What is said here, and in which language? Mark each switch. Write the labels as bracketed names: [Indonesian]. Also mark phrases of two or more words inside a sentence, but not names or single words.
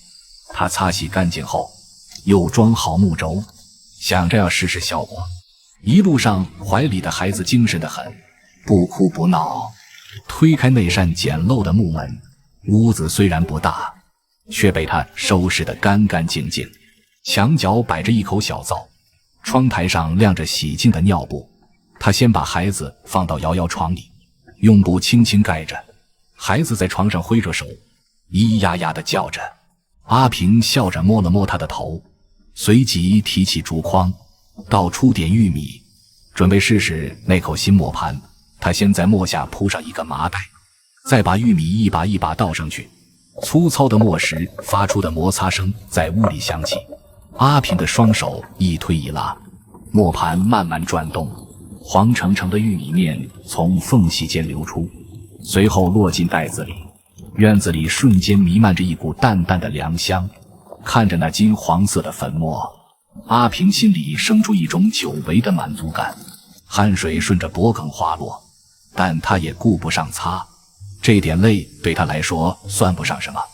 [Chinese] 他擦洗乾淨後，又裝好木軸，想着要試試效果。一路上懷裡的孩子精神得很，不哭不鬧。推開那扇簡陋的木門，屋子雖然不大，卻被他收拾得乾乾淨淨。牆角擺着一口小灶，窗台上晾着洗淨的尿布。他先把孩子放到搖搖床裡，用布輕輕蓋着。孩子在床上揮着手，咿呀呀地叫着。阿平笑着摸了摸他的頭，隨即提起竹筐，倒出點玉米，準備試試那口新磨盤。他先在磨下鋪上一個麻袋，再把玉米一把一把倒上去。粗糙的磨石發出的摩擦聲在屋裡響起。阿平的雙手一推一拉，磨盤慢慢轉動，黃澄澄的玉米面從縫隙間流出，隨後落進袋子裡。院子裡瞬間彌漫着一股淡淡的糧香。看着那金黃色的粉末，阿平心裡生出一種久違的滿足感，汗水順着脖颈滑落，但他也顧不上擦，這點累對他來說算不上什麼。